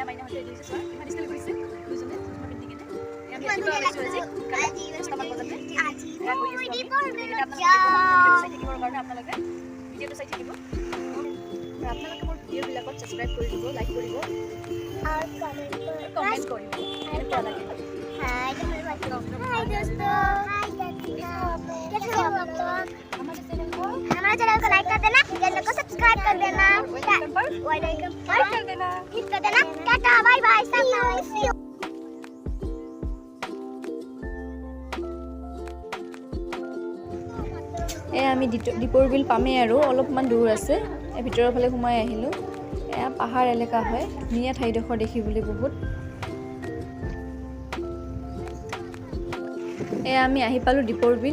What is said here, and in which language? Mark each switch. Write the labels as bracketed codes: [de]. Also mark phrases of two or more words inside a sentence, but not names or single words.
[as] আপোনালোকে মোৰ ভিডিঅ'বিলাকত ছাবস্ক্ৰাইব কৰি দিব, লাইক কৰিব আৰু কমেণ্ট কৰিব। কেনেকুৱা লাগে? [hi] हाय दोस्तों, कैसे हो आप लोग? हमारे चैनल को लाइक कर देना, चैनल को सब्सक्राइब कर देना, [en] bell icon [hi] पर कर देना, हिट कर देना। [en] tata bye bye, see you. [as] আমি দীপৰ বিল পামেই আৰু অলপমান দূৰ আছে। ভিতৰৰ ফালে সোমাই আহিলোঁ। এয়া পাহাৰ এলেকা হয়, ধুনীয়া ঠাইডোখৰ দেখিবলৈ বহুত। এয়া আমি আহি পালোঁ দীপৰ বিল।